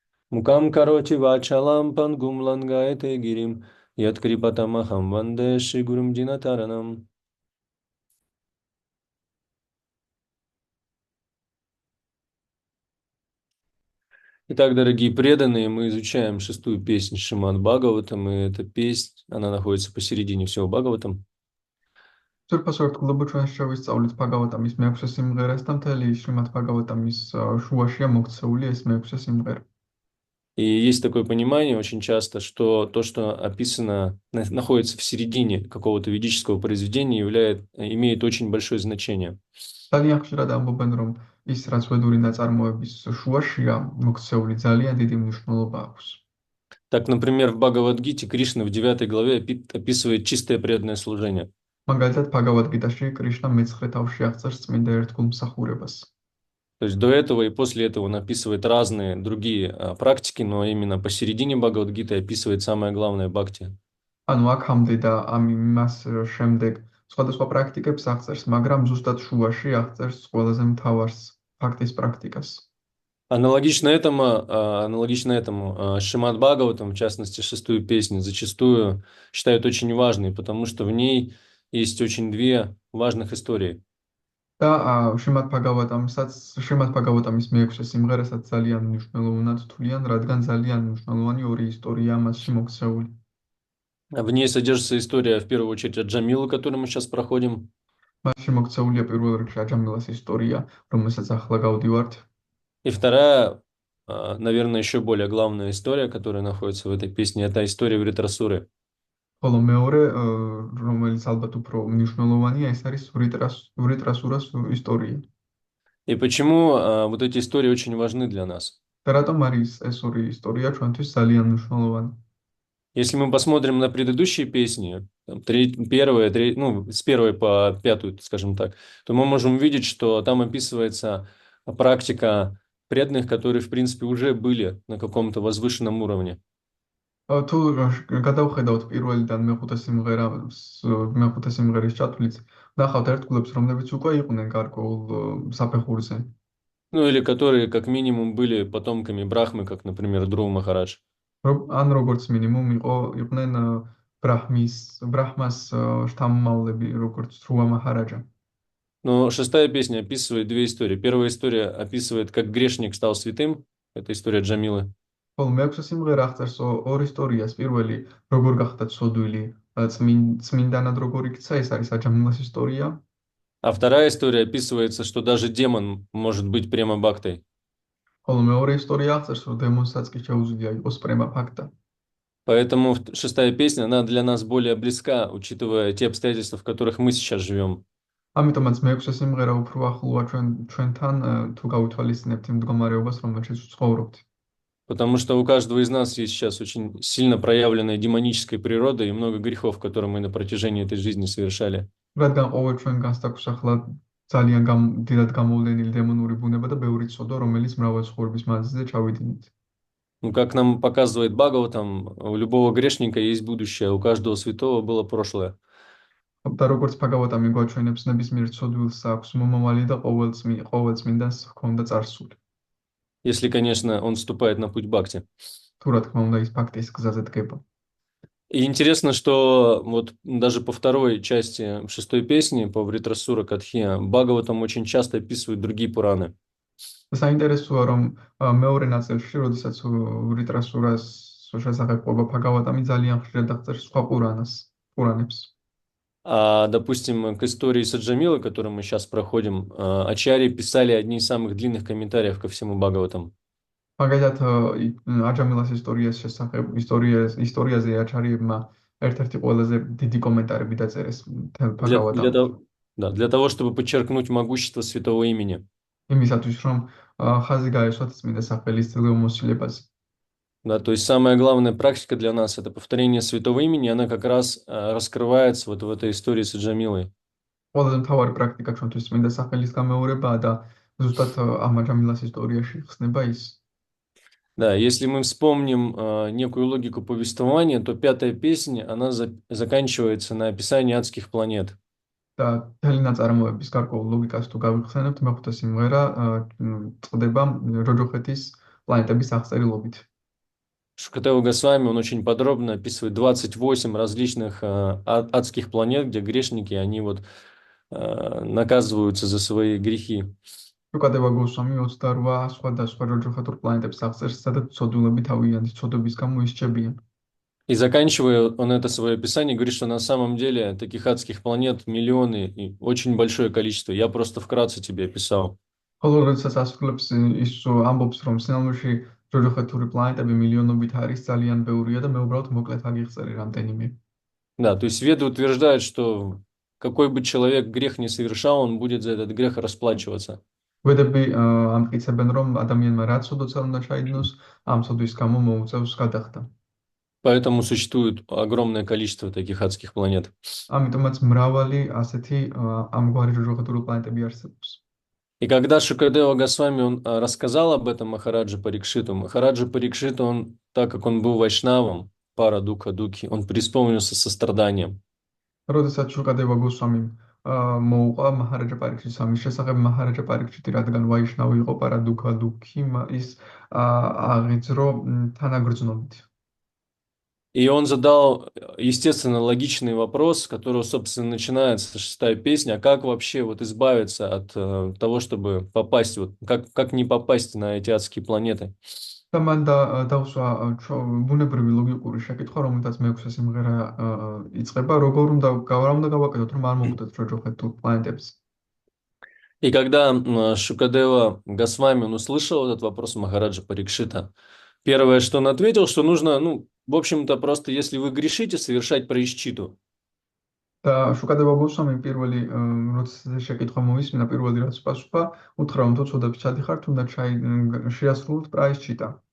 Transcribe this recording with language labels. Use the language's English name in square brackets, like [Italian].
[Sanskrit] Мукам Кароти Вачалам Пангум Лангайте Гирим, Яткрипатамахам Ванде Шигурум Динатаранам. [Russian] Итак, дорогие преданные, мы изучаем шестую песнь Шримад Бхагаватам, и эта песня, она находится посередине всего Бхагаватам. [Georgian] ძვირფასო ერთგულებო ჩვენ შევისწავლით ბჰაგავატამის მეექვსე სიმღერას და მთელი შრიმად ბჰაგავატამის შუაშია მოქცეული ეს მეექვსე სიმღერა. [Russian] И есть такое понимание очень часто, что то, что описано, находится в середине какого-то ведического произведения, имеет очень большое значение. [Georgian] ძალიან ხშირად ამბობენ, რომ ის, რაც ვედური ნაწარმოების შუაშია მოქცეული, ძალიან დიდი მნიშვნელობა აქვს. [Russian] Так, например, в Бхагавад-гите Кришна в 9 главе описывает чистое преданное служение. [Georgian] მაგალითად, ბჰაგავად-გიტაში კრიშნა მე-9 თავში აღწერს წმინდა ერთგულ მსახურებას. [Russian] То есть до этого и после этого он описывает разные другие практики, но именно посередине Бхагавад-гиты описывает самое главное бхакти. [Georgian] ანუ აქამდე და ამას შემდეგ სხვადასხვა პრაქტიკებს აღწერს, მაგრამ ზუსტად შუაში აღწერს ყველაზე მთავარს ფაქტის პრაქტიკას. [Russian] Аналогично этому Шримад Бхагаватам, в частности, шестую песню, зачастую считают очень важной, потому что в ней есть очень две важных истории. [Georgian] და შრიმად ბჰაგავატამის მეექვსე სიმღერასაც ძალიან მნიშვნელოვნად თვლიან, რადგან ძალიან მნიშვნელოვანი ორი ისტორია მასში მოქცეული. [Russian] В ней содержится история, в первую очередь, от Джамилы, которую мы сейчас проходим. [Georgian] მასში მოქცეულია პირველ რიგში აჯამილას ისტორია, რომელსაც ახლა გავდივართ. [Russian] И вторая, наверное, еще более главная история, которая находится в этой песне, это история Вритрасуры. [Georgian] ხოლო მეორე, რომელიც ალბათ უფრო მნიშვნელოვანია, ეს არის ვრიტრასურას ისტორია. [Russian] И почему вот эти истории очень важны для нас? [Georgian] და რატომ არის ეს ორი ისტორია ჩვენთვის ძალიან მნიშვნელოვანი? [Russian] Если мы посмотрим на предыдущие песни, там, первые, ну, с первой по пятую, скажем так, то мы можем увидеть, что там описывается практика преданных, которые, в принципе, уже были на каком-то возвышенном уровне. [Georgian] თუ გადავხედავთ პირველიდან მეხუთე სიმღერის ჩათვლით, ნახავთ ერთგულებს, რომლებიც უკვე იყვნენ გარკვეულ საფეხურზე. [Russian] Ну, или которые, как минимум, были потомками Брахмы, как, например, Дру Махарадж. [Georgian] ან როგორც მინიმუმ იყვნენ ბრაჰმას შთამომავლები, როგორც რუა მაჰარაჯა. [Russian] Но шестая песня описывает две истории. Первая история описывает, как грешник стал святым. Это история Джамилы. [Georgian] ხოლო მეექვსე სიმღერა აღწერს ორ ისტორიას. პირველი, როგორ გახდა ცოდვილი წმინდანად როგორ იქცა, ეს არის აჯამილას ისტორია. [Russian] А вторая история описывается, что даже демон может быть према бхактой. [Georgian] ხოლო მეორე ისტორია აღწერს, რომ დემონსაც კი შეუძლია იყოს პრემა ფაქტა. [Russian] Поэтому шестая песня, она для нас более близка, учитывая те обстоятельства, в которых мы сейчас живем. [Georgian] ამიტომაც მეექვსე სიმღერა უფრო ახლოა ჩვენთან, თუ გავითვალისწინებთ იმ მდგომარეობას, რომელშიც ვცხოვრობთ. [Russian] Потому что у каждого из нас есть сейчас очень сильно проявленная демоническая природа и много грехов, которые мы на протяжении этой жизни совершали. [Georgian] რადგან ყოველ ჩვენგანს აქვს ახლა ძალიან დიდად გამოვლენილი დემონური ბუნება და ბევრი ცოდვა, რომელიც მრავალ ცხოვრების მანძილზე ჩავიდინით. [Russian] Ну, как нам показывает Бхагаватам, у любого грешника есть будущее, у каждого святого было прошлое. [Georgian] და როგორც ფაგავატამი გვაჩვენებს, ნებისმიერ ცოდვილს აქვს მომავალი და ყოველ წმინდანს ჰქონდა წარსული. [Russian] Если, конечно, он вступает на путь бхакти. [Georgian] თუ რა თქმა უნდა ის ფაქტის გზაზე დგება. [Russian] И интересно, что вот даже по второй части шестой песни, по Вритрасура Катхия, Бхагаватам очень часто описывает другие Пураны. [Georgian] საინტერესოა, რომ მეორე ნაწილში, როდესაც ვრიტრასურას შესახებ ყოფა ფაგავატამი ძალიან ხშირად აღწერს სხვა პურანებს. [Russian] А, допустим, к истории Саджамилы, которую мы сейчас проходим, ачарьи писали одни из самых длинных комментариев ко всему Бхагаватам. [Georgian] მაგალითად, აჯამილას ისტორიაზე აჩარიებმა ერთ-ერთი ყველაზე დიდი კომენტარები დაწერეს მთელ ფაგავატამში. [Russian] Для того, чтобы подчеркнуть могущество святого имени. [Georgian] იმისათვის, რომ ხაზი გაეშვათ წმინდა სახელის ძლევამოსილებაზე. [Russian] Да, то есть самая главная практика для нас – это повторение святого имени, она как раз раскрывается вот в этой истории с Аджамилой. [Georgian] ყველაზე მთავარი პრაქტიკა ჩვენთვის წმინდა სახელის გამეორებაა და ზუსტად ამ აჯამილას ისტორიაში ხსნება ის. [Russian] Да, если мы вспомним некую логику повествования, то пятая песня, она заканчивается на описании адских планет. [Georgian] და მთელი ნაწარმოების გარკვეულ ლოგიკას თუ გავიხსენებთ, მეხუთე სიმღერა წყდება ჯოჯოხეთის планетების აღწერილობით. [Russian] Шукадева Госвами, он очень подробно описывает 28 различных адских планет, где грешники, они вот наказываются за свои грехи. [Georgian] შუკადევა გოსვამი 28 სხვადასხვა ჯოჯოხეთურ პლანეტებს აღწერს, სადაც ცოდვილები თავიანთი ცოდვების გამო ისჩებიან. [Russian] И заканчивая он это свое описание, говорит, что на самом деле таких адских планет миллионы и очень большое количество. Я просто вкратце тебе описал. [Georgian] ხოლო როდესაც ასრულებს ის ამბობს, რომ სინამდვილეში ჯოჯოხეთური პლანეტები მილიონობით არის, ძალიან ბევრია და მე უბრალოდ მოკლედ აგიხსენე რამდენიმე. [Russian] Да, то есть веды утверждают, что какой бы человек грех ни совершал, он будет за этот грех расплачиваться. [Georgian] ვედები ამტკიცებენ, რომ ადამიანმა რაც უდოცა უნდა ჩაიდნოს, ამ ცოდვის გამო მოუწევს გადახდა. [Russian] Поэтому существует огромное количество таких адских планет. [Georgian] ამიტომაც მრავალი асეთი ამგვარი ჯოჯოხეთური планетები არსებობს. [Russian] И когда Шукадева Госвами он рассказал об этом Махараджа Парикшиту, он, так как он был вайшнавом, [Sanskrit] пара духа духи, [Russian] он преисполнился состраданием. [Georgian] როდესაც შუკადევა გოსვამიმ მოუყვა მაჰარაჯა პარიქშიტს ამის შესახებ, მაჰარაჯა პარიქშიტი რადგან ვაიშნავი იყო, [Sanskrit] პარა დუქა დუქი, [Georgian] ის აღიძრო თანაგრძნობით. [Russian] И он задал, естественно, логичный вопрос, с которого, собственно, начинается шестая песня. А как вообще вот избавиться от того, чтобы попасть, вот, как не попасть на эти адские планеты? [Georgian] და მან დაუსვა ბუნებრივი ლოგიკური შეკითხვა, რომელთაც მეექვსე სიმღერა იწყება, როგორ უნდა გავაკეთოთ, რომ არ მოვხვდეთ ჯოჯოხეთურ პლანეტებს. [Russian] И когда Шукадева Госвами он услышал этот вопрос Махараджа Парикшита, первое, что он ответил, что нужно, ну, в общем-то, просто если вы грешите, совершать праишчиту. [Georgian] და შუკადევა გოსვამიმ პირველი როცა შეკითხვა მოვისმინა, პირველი რაც პასუხა, უთხრა, რომ თუ ცოდებს ჩადიხართ, უნდა შეასრულოთ პრაისჩიტა.